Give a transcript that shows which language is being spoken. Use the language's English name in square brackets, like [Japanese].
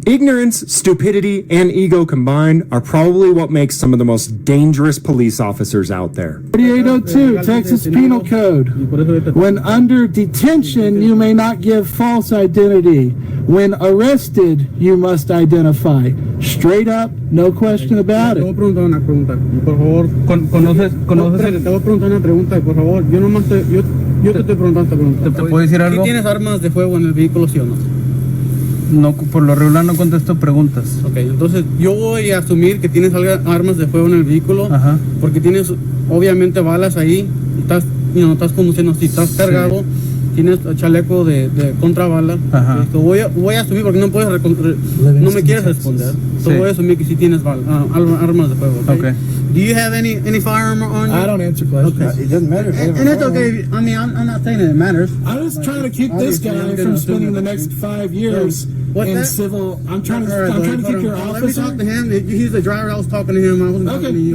[English] Ignorance, stupidity, and ego combined are probably what makes some of the most dangerous police officers out there. 3802, Texas Penal Code. When under detention, you may not give false identity. When arrested, you must identify. Straight up, no question about [Spanish] Te voy a [English] it. [Spanish] preguntar una pregunta. Por favor. ¿Conoces Espérate, te voy a preguntar una pregunta, por favor. Yo te estoy preguntando esta pregunta. ¿Te puedo decir algo? ¿Sí tienes armas de fuego en el vehículo, sí o no? No, por lo regular no contesto preguntas. Ok, entonces yo voy a asumir que tienes armas de fuego en el vehículo. Ajá. Porque tienes obviamente balas ahí. Y estás conduciendo, si estás cargado. Tienes chaleco de contrabala. Ajá. Voy a asumir porque no me quieres responder. Sí. Voy a asumir que sí tienes armas de fuego. [English] Okay. Do you have any firearm on you? I don't answer questions. Okay. It doesn't matter. If they have a And it's firearm. okay. I mean, I'm not saying that it matters. I'm just trying to keep this guy from spending the next 5 years in civil. I'm trying to keep your Let me talk officer. to him. He's the driver. I was talking to him. I wasn't talking to you.